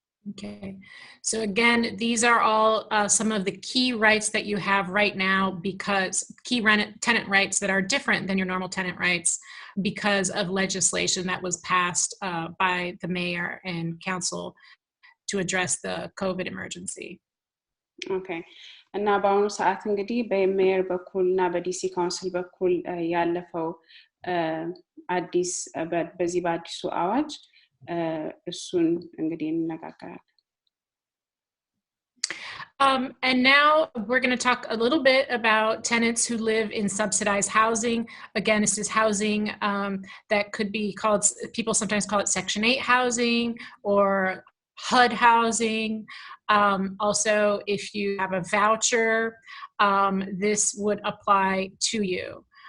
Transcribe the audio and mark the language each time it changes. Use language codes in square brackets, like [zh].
[en] Okay, so again, these are all some of the key rights that you have right now because tenant rights that are different than your normal tenant rights because of legislation that was passed by the mayor and council to address the COVID emergency. [am] Okay, እና በአሁኑ ሰዓት እንግዲህ በሜየር በኩልና በዲሲ ካውንስል በኩል ያለፈው አዲስ በዚህ በአዲሱ አዋጅ እሱን እንግዲህ እንነጋገራለን [en] And now we're going to talk a little bit about tenants who live in subsidized housing. Again, this is housing that could be called, people sometimes call it Section 8 housing or HUD housing. Also, if you have a voucher, this would apply to you.